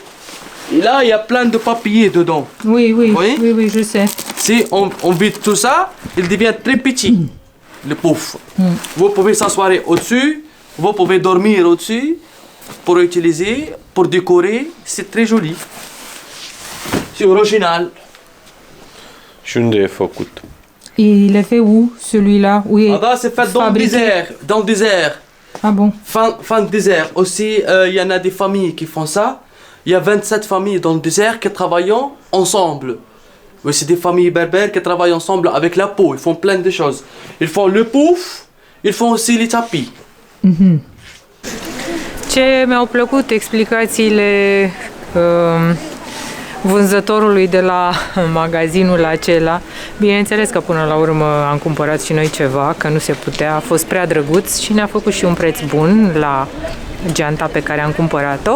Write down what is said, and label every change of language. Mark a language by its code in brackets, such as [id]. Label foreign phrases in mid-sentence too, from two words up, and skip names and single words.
[fr] Et là, il y a plein de papiers dedans. Oui, oui, Oui. oui, oui, je sais. Si on vide tout ça, il devient très petit, le pouf. Vous pouvez s'asseoir au-dessus, vous pouvez dormir au-dessus, pour utiliser, pour décorer, c'est très joli. C'est original. [ro] Și unde e făcut? [fr] Il est fait où, celui-là? Où est Ah, c'est fait dans le fabriqué? désert. Dans le désert. Ah bon? Fin de désert. Aussi, il y en a des familles qui font ça. Il y a 27 familles dans le désert qui travaillent ensemble. Oui, c'est des familles berbères qui travaillent ensemble avec la peau. Ils font plein de choses. Ils font le pouf, ils font aussi les tapis. [ro] Ce mi-au plăcut explicațiile vânzătorului de la magazinul acela. Bineînțeles că până la urmă am cumpărat și noi ceva, că nu se putea, a fost prea drăguț și ne-a făcut și un preț bun la geanta pe care am cumpărat-o.